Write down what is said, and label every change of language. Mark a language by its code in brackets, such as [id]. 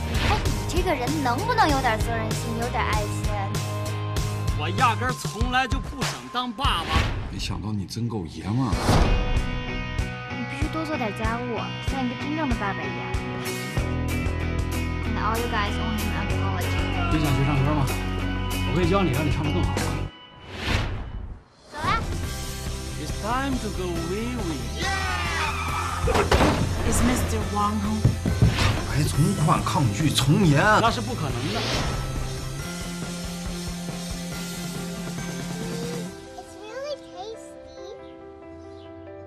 [zh] 哎，你这个人能不能有点责任心，有点爱心？我压根儿从来就不想当爸爸。没想到你真够爷们儿。你必须多做点家务，像一个真正的爸爸一样。 [en] And all you guys owe him an apology。 [zh] 你想学唱歌吗？我可以教你，让你唱得更好。走啦。 [en] It's time to go wee wee。 Is Mr. Wang home？ [zh] 还从宽抗拒从严，那是不可能的。 [en] It's really tasty。